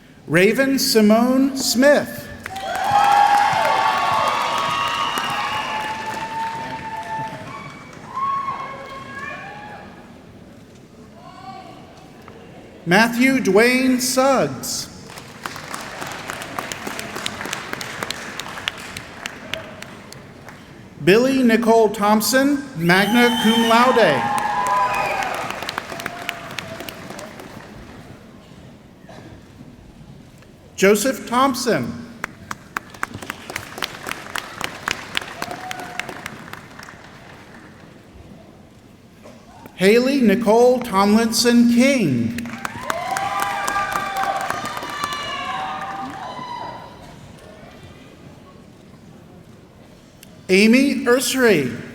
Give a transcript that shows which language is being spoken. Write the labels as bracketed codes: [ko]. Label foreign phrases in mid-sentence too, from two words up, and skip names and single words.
[en] Raven Simone Smith. Matthew Dwayne Suggs. Billy Nicole Thompson, [la] magna cum laude. [en] Joseph Thompson. Haley Nicole Tomlinson King. Amy Ursary.